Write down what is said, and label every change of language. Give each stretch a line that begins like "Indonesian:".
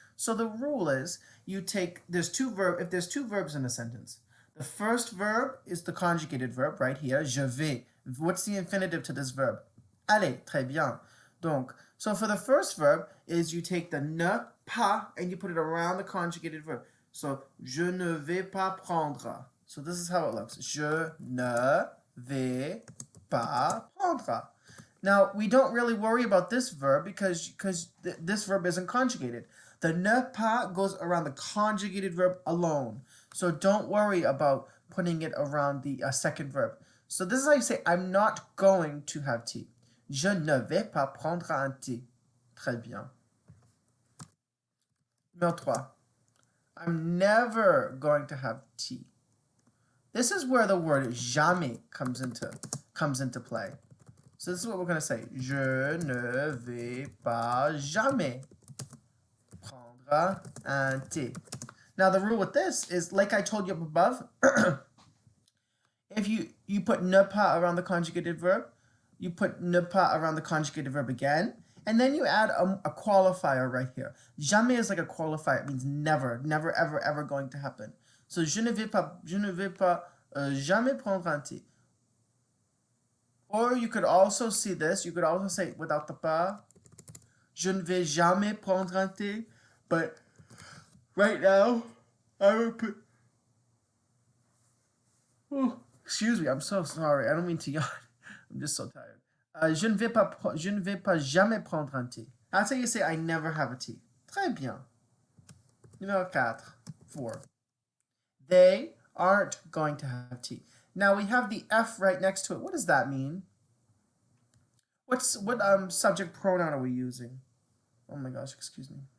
English: So the rule is if there's two verbs in a sentence. The first verb is the conjugated verb right here,
French: je vais.
English: What's the infinitive to this verb? Aller,
French: très bien. Donc,
English: so for the first verb is you take the ne pas and you put it around the conjugated verb.
French: So, je ne vais pas prendre.
English: So this is how it looks.
French: Je ne vais pas prendre.
English: Now, we don't really worry about this verb because this verb isn't conjugated. The ne pas goes around the conjugated verb alone. So don't worry about putting it around the second verb. So this is how you say, I'm not going to have tea.
French: Je ne vais pas prendre un thé. Très bien. Numéro 3.
English: I'm never going to have tea. This is where the word jamais comes into play. So this is what we're going to say.
French: Je ne vais pas jamais prendre un thé.
English: Now the rule with this is, like I told you up above, if you put ne pas around the conjugated verb, you put ne pas around the conjugated verb again, And then you add a qualifier right here. Jamais is like a qualifier. It means never, never, ever, ever going to happen.
French: So je ne vais pas jamais prendre un thé.
English: Or you could also see this. You could also say without the pas.
French: Je ne vais jamais prendre un thé.
English: But right now, I would put. Oh, excuse me. I'm so sorry. I don't mean to yawn. I'm just so tired.
French: Je ne vais pas jamais prendre un thé.
English: That's how you say I never have a tea.
French: Très bien. Numéro 4.
English: They aren't going to have tea. Now we have the F right next to it. What does that mean? What subject pronoun are we using? Oh my gosh, excuse me.